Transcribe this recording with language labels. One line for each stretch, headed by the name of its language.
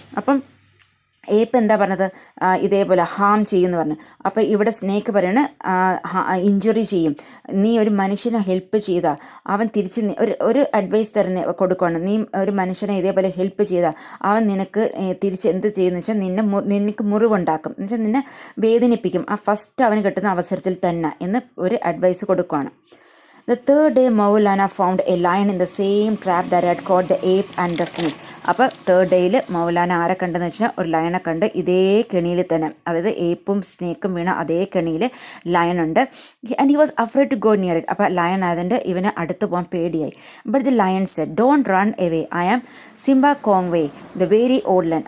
Malayalam: അപ്പം ഏപ്പ് എന്താ പറഞ്ഞത്, ഇതേപോലെ ഹാം ചെയ്യുമെന്ന് പറഞ്ഞു. അപ്പോൾ ഇവിടെ സ്നേക്ക് പറയണ ഇഞ്ചുറി ചെയ്യും. നീ ഒരു മനുഷ്യനെ ഹെൽപ്പ് ചെയ്താൽ അവൻ തിരിച്ച് ഒരു അഡ്വൈസ് കൊടുക്കുകയാണ്. നീ ഒരു മനുഷ്യനെ ഇതേപോലെ ഹെൽപ്പ് ചെയ്താൽ അവൻ നിനക്ക് തിരിച്ച് എന്ത് ചെയ്യുമെന്ന് വെച്ചാൽ നിനക്ക് മുറിവുണ്ടാക്കും, എന്ന് വെച്ചാൽ നിന്നെ വേദനിപ്പിക്കും, ആ ഫസ്റ്റ് അവന് കിട്ടുന്ന അവസരത്തിൽ തന്നെ എന്ന് ഒരു അഡ്വൈസ് കൊടുക്കുകയാണ്.
English: The third day, Maulana found a lion in the same trap that had caught the ape and the snake.
Malayalam: അപ്പോൾ തേർഡ് ഡേയിൽ മൗലാന ആരെ കണ്ടെന്ന് വെച്ചാൽ ഒരു ലയനെ കണ്ട്, ഇതേ കെണിയിൽ തന്നെ, അതായത് ഏപ്പും സ്നേക്കും വീണ അതേ കെണിയിൽ ലയനുണ്ട്.
English: And he was afraid to go near it.
Malayalam: അപ്പോൾ ലയൻ ആയതുകൊണ്ട് ഇവന് അടുത്ത് പോകാൻ പേടിയായി.
English: But the lion said, don't run away, I am Simba Kongwe the very old lion.